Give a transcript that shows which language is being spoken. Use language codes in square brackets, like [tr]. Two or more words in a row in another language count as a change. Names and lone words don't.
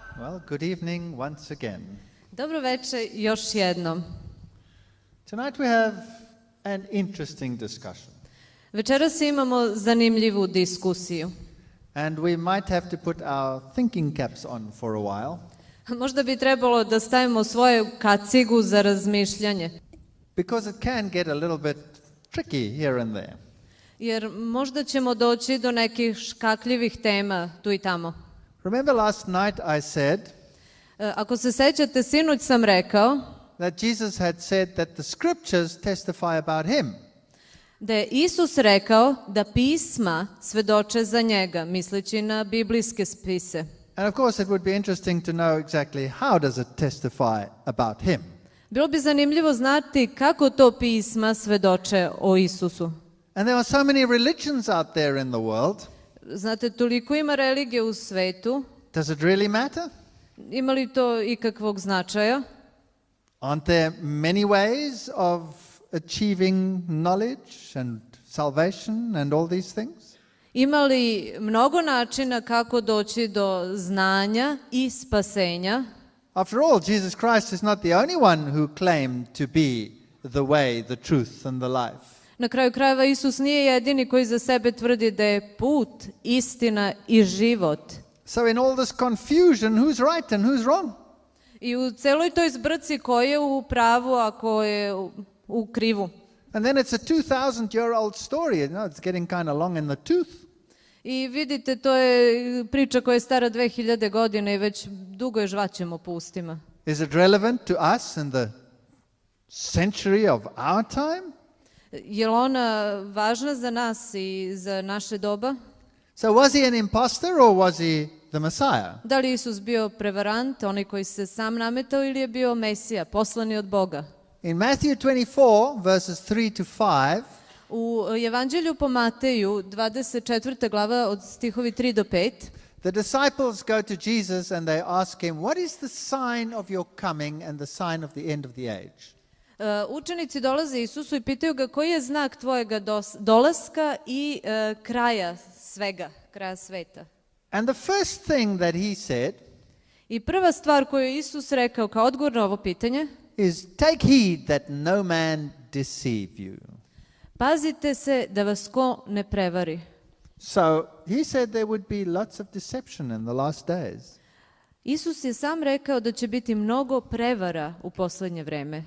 [en] Well, good evening once again. [sr] Dobro veče još jednom. [en] Tonight we have an interesting discussion. [sr] Večeras imamo zanimljivu diskusiju. [en] And we might have to put our thinking caps on for a while. [sr] Možda bi trebalo da stavimo svoju kacigu za razmišljanje. [en] Because it can get a little bit tricky here and there. [sr] Jer možda ćemo doći do nekih škakljivih tema tu i tamo. [en] Remember last night I said [sr] Ako se sećate, sinoć sam rekao [en] that Jesus had said that the scriptures testify about him. [sr] da je Isus rekao da pisma svedoče za njega, misleći na biblijske spise. [en] And of course it would be interesting to know exactly how does it testify about him. [sr] Bilo bi zanimljivo znati kako to pisma svedoče o Isusu. [en] And there are so many religions out there in the world. [sr] Znate, toliko ima religije u svetu. [en] Does it really matter? [sr] Ima li to ikakvog značaja? [en] Aren't there many ways of achieving knowledge and salvation and all these things? [sr] Ima li mnogo načina kako doći do znanja i spasenja? [en] After all, Jesus Christ is not the only one who claimed to be the way, the truth and the life. [sr] Na kraju krajeva Isus nije jedini koji za sebe tvrdi da je put, istina i život. [en] So in all this confusion, who's right and who's wrong? [sr] I u celoj toj zbrci ko je u pravu, a ko je u krivu. [en] And then it's a 2,000-year-old story. You know, it's getting kind of long in the tooth. [sr] I vidite, to je priča koja je stara 2000 godina i već dugo je žvaćemo po ustima. [en] Is it relevant to us in the century of our time? [sr] Je li ona važna za nas i za naše doba? [en] So was he an imposter or was he the Messiah? [sr] Da li je Isus bio prevarant, onaj koji se sam nametao, ili je bio Mesija, poslani od Boga? [en] In Matthew 24, verses 3 to 5, [sr] U Evanđelju po Mateju, 24. glava od stihovi 3 do 5, [en] the disciples go to Jesus and they ask him, what is the sign of your coming and the sign of the end of the age? [sr] učenici dolaze Isusu i pitaju ga koji je znak tvojega dolaska i kraja svega, kraja sveta. [en] And the first thing that he said [sr] I prva stvar koju je Isus rekao kao odgovor na ovo pitanje, [en] is, take heed that no man deceive you. [sr] pazite se da vas ko ne prevari. [en] So he said there would be lots of deception in the last days. [sr] Isus je sam rekao da će biti mnogo prevara u poslednje vreme.